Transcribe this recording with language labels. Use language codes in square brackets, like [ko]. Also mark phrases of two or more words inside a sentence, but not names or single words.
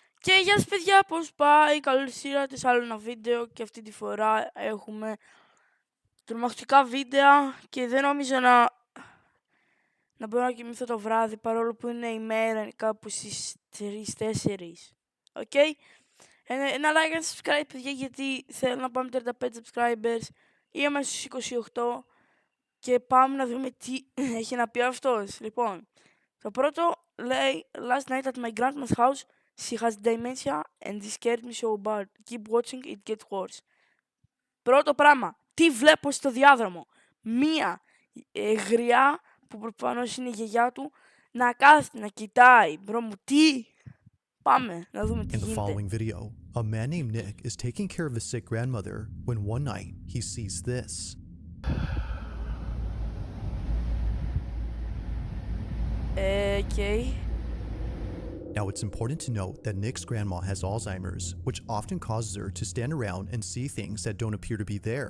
[el] Και γεια σας παιδιά, πώς πάει, καλώς ήρθατε σε άλλο ένα βίντεο και αυτή τη φορά έχουμε τρομακτικά βίντεο και δεν νόμιζα να μπορώ να κοιμηθώ το βράδυ παρόλο που είναι η μέρα κάπου στις 3-4. Οκ. Ένα [en] like and subscribe [el] παιδιά γιατί θέλω να πάμε 35 subscribers, είμαστε στους 28 και πάμε να δούμε τι έχει να πει αυτός. Λοιπόν, το πρώτο λέει [en] last night at my grandma's house. She has dementia and this scared me so bad. Keep watching, it gets worse. [el] Πρώτο πράγμα, τι βλέπω στο διάδρομο. Μία γριά, που προφανώς είναι η γιαγιά του, να κάθεται, να κοιτάει. Μπρο μου, τι. Πάμε, να δούμε τι γίνεται. [en] In the following video, a man named Nick is taking care of his sick grandmother when one night he sees this. Okay. Now, it's important to note that Nick's grandma has Alzheimer's, which often causes her to stand around and see things that don't appear to be there.